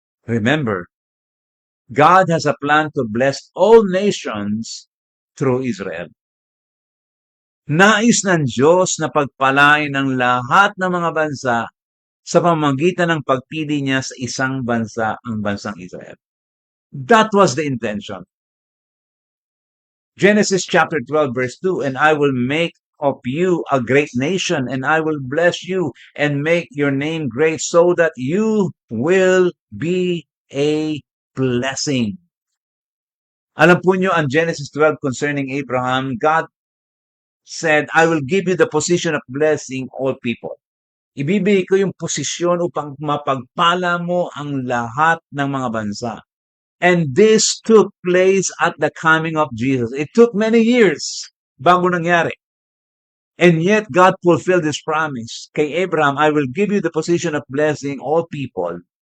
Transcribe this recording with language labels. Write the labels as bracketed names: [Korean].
[English] Remember, God has a plan to bless all nations through Israel. [Filipino] Nais ng Diyos na pagpalain ang lahat ng mga bansa sa pamamagitan ng pagpili niya sa isang bansa, ang bansang Israel. [English] That was the intention. Genesis chapter 12 verse 2, and I will make of you a great nation, and I will bless you and make your name great so that you will be a blessing. [Filipino] Alam po nyo, ang [English] Genesis 12 concerning Abraham, God said, I will give you the position of blessing all people. [Filipino] Ibibigay ko yung posisyon upang mapagpala mo ang lahat ng mga bansa. [English] And this took place at the coming of Jesus. It took many years [Filipino] bago nangyari. [English] And yet, God fulfilled His promise. Kay Abraham, I will give you the position of blessing all people.